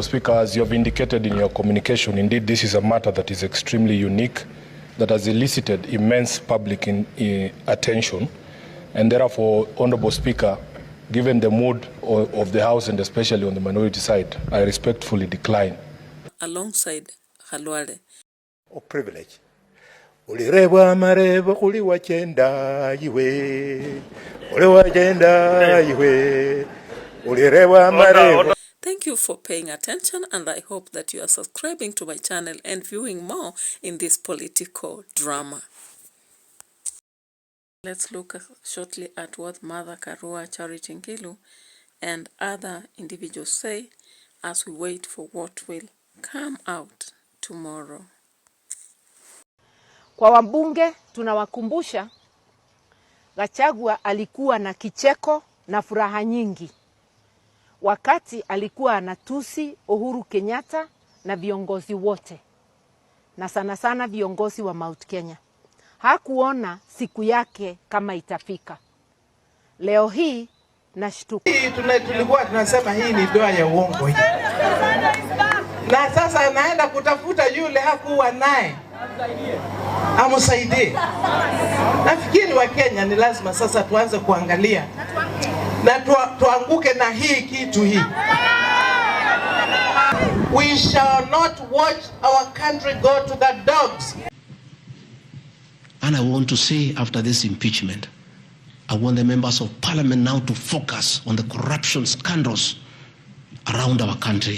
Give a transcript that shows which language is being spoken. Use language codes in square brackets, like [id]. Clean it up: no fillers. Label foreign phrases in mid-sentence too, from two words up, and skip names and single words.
[en] Speaker, as you have indicated in your communication, indeed this is a matter that is extremely unique, that has elicited immense public attention, and therefore, Honourable Speaker, given the mood of the House and especially on the minority side, I respectfully decline. Alongside Halwale. Of privilege. [bem] Ulirebwa marebo kuli wachenda iwe. Ule wachenda iwe. [en] Thank you for paying attention, and I hope that you are subscribing to my channel and viewing more in this political drama. Let's look shortly at what Mother Karua, Charity Ngilu, and other individuals say as we wait for what will come out tomorrow. [sw] Kwa wabunge tunawakumbusha Gachagua alikuwa na kicheko na furaha nyingi wakati alikuwa anatusi Uhuru Kenyatta na viongozi wote, na sana sana viongozi wa Mount Kenya. Hakuona siku yake kama itafika. Leo hii nashtuka. Tulikuwa tunasema hii ni doa ya uongo hii. Na sasa anaenda kutafuta yule hakuwa naye amsaidie. Nafikiri wa Kenya ni lazima sasa tuanze kuangalia na tuanguke na hii kitu hii. [en] We shall not watch our country go to the dogs. And I want to say, after this impeachment, I want the members of parliament now to focus on the corruption scandals around our country.